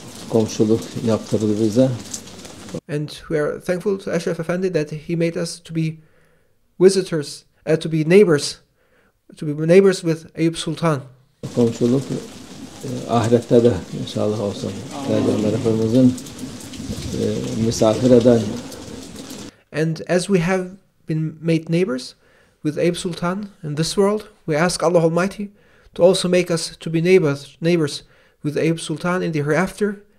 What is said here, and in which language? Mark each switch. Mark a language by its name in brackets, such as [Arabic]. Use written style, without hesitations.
[Turkish] Komşuluk yaptırdı bize. [English] And we are thankful to Ashraf Effendi that he made us to be visitors, to be neighbors with Eyüp Sultan. [Turkish] Komşuluk ahirette de inşallah olsun. Peygamber Efendimizin misafir eden. [English] And as we have been made neighbors with Eyüp Sultan in this world, we ask Allah Almighty to also make us to be neighbors with Eyüp Sultan in the hereafter.